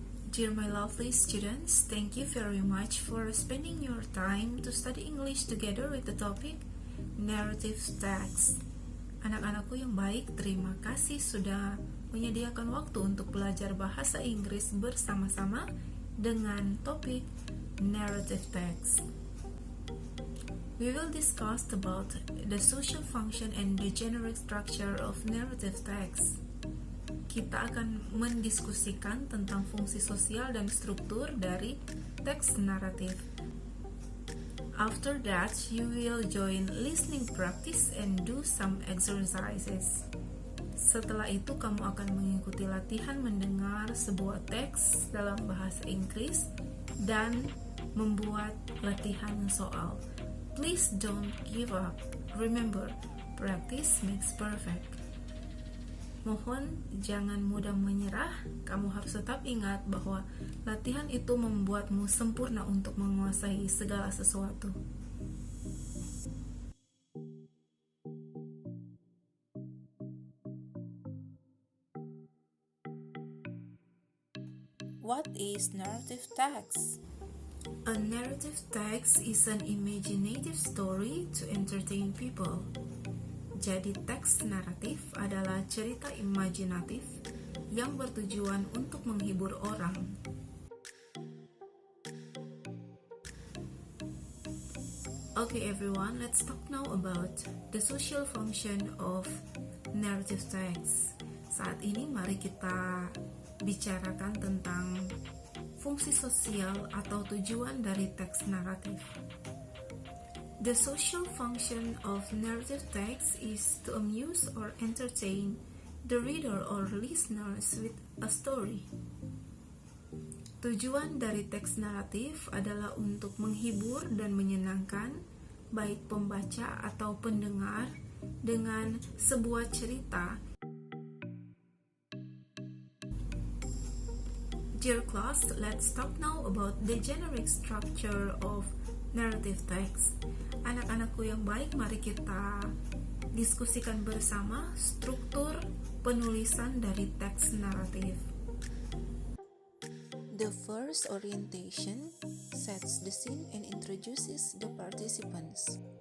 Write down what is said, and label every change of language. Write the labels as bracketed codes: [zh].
[en] Dear my lovely students, thank you very much for spending your time to study English together with the topic narrative text. [id] Anak-anakku yang baik, terima kasih sudah menyediakan waktu untuk belajar bahasa Inggris bersama-sama dengan topik narrative text. [en] We will discuss about the social function and the generic structure of narrative text. [id] Kita akan mendiskusikan tentang fungsi sosial dan struktur dari teks naratif. [en] After that, you will join listening practice and do some exercises. [id] Setelah itu, kamu akan mengikuti latihan mendengar sebuah teks dalam bahasa Inggris dan membuat latihan soal. [en] Please don't give up. Remember, practice makes perfect. [id] Mohon jangan mudah menyerah, kamu harus tetap ingat bahwa latihan itu membuatmu sempurna untuk menguasai segala sesuatu. [en] What is narrative text? A narrative text is an imaginative story to entertain people. [id] Jadi teks naratif adalah cerita imajinatif yang bertujuan untuk menghibur orang. [en] Okay everyone, let's talk now about the social function of narrative text. [id] Saat ini mari kita bicarakan tentang fungsi sosial atau tujuan dari teks naratif. [en] The social function of narrative text is to amuse or entertain the reader or listeners with a story. [id] Tujuan dari teks naratif adalah untuk menghibur dan menyenangkan baik pembaca atau pendengar dengan sebuah cerita. [en] Dear class, let's talk now about the generic structure of narrative text. [id] Anak-anakku yang baik, mari kita diskusikan bersama struktur penulisan dari teks naratif. [en] The first orientation sets the scene and introduces the participants.